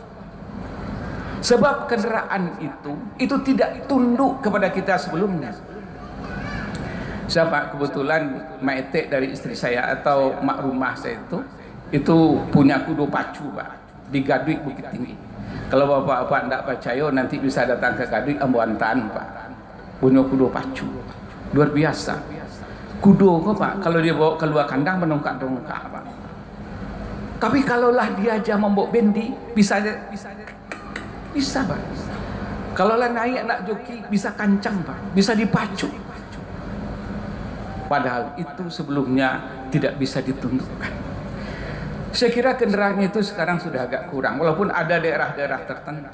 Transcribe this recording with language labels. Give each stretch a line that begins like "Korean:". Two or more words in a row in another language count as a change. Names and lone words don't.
Indonesian: Sebab kendaraan itu tidak tunduk kepada kita sebelumnya. Siapa kebetulan maetek dari istri saya atau mak rumah saya itu punya
Minangkabau: kudo pacu,
Indonesian: Pak, di Gaduik Bukit Tinggi. Kalau bapak-bapak tidak percaya nanti bisa datang ke Gaduik Ambuantan, Pak. Punya
Minangkabau: kudo pacu,
Indonesian: luar biasa.
Minangkabau: Kudo kok,
Indonesian: Pak, kalau dia bawa keluar kandang menungkak-nungkak, Pak. Tapi kalaulah dia aja membawa bendi, bisa, Pak. Kalaulah naik anak joki bisa kancang, Pak, bisa dipacu. Padahal itu sebelumnya tidak bisa ditundukkan. Saya kira kendaraan itu sekarang sudah agak kurang, walaupun ada daerah-daerah tertentu.